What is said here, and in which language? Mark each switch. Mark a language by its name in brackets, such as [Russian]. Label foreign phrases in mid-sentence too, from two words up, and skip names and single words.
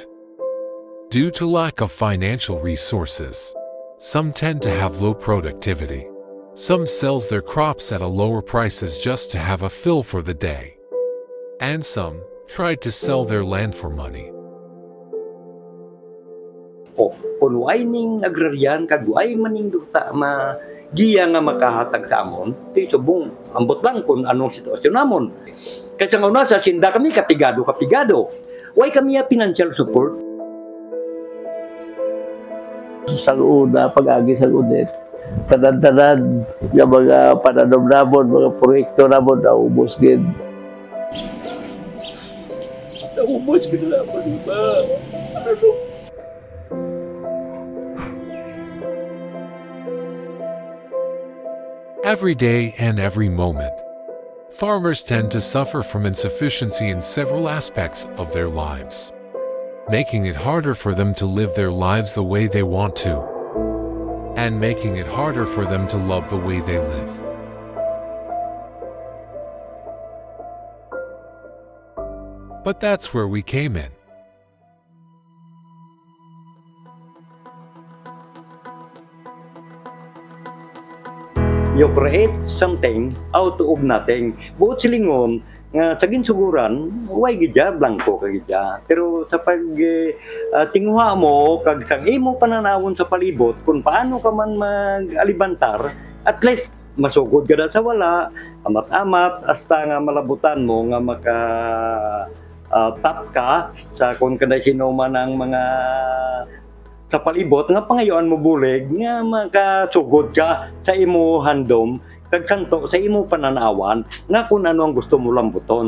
[English] Due to lack of financial resources, some tend to have low productivity. Some sells their crops at a lower prices just to have a fill for the day. And some tried to sell their land for money. [Hiligaynon] O, kung way ning agraryan, kag way maning duta giya nga makahatag sa amon, ti subong ambot lang kung anong sitwasyon namon. Kasi nga una sa sinda kami kapigado. Way kami [English] financial support. [Hiligaynon] Sa una, pag-agi sa ulit, tanan-tanan, yung mga pananom namon, mga proyekto namon, naubos gid. Naubos gid namon, iba. [English] Every day and every moment, farmers tend to suffer from insufficiency in several aspects of their lives, making it harder for them to live their lives the way they want to, and making it harder for them to love the way they live. But that's where we came in. You create something out of nothing. [Hiligaynon] Buot silingon, nga sa ginsuguran, way gidya, blanco ka gidya. Pero sa pag tinguha mo, kag sa imo pananawon sa palibot, kung paano ka man mag-alibantar, [English] at least [Hiligaynon] masugod ka na sa wala, amat-amat, hasta nga malabutan mo, nga maka tap ka sa kung kada sino man ang mga sa palibot nga pangayoan mo bulig nga makasugod ka sa imo handom kag santo sa imo pananawan nga kung ano ang gusto mo lambuton.